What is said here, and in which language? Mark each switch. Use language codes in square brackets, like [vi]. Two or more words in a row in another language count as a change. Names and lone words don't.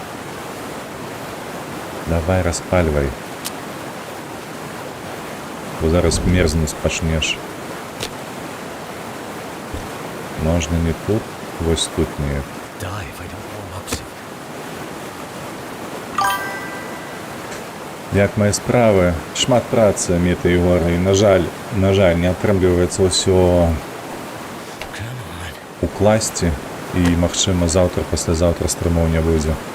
[be] Давай, распальвай. Бо зараз мерзнуць пачнеш. Можна не тут, вось тут не. [en] Die if I don't warm up soon. [be] Як мае справы, шмат працы, Міта і Гора, і, на жаль, не атрымліваецца ўсё укласці, і, магчыма, заўтра, паслязаўтра стрымоў не будзе.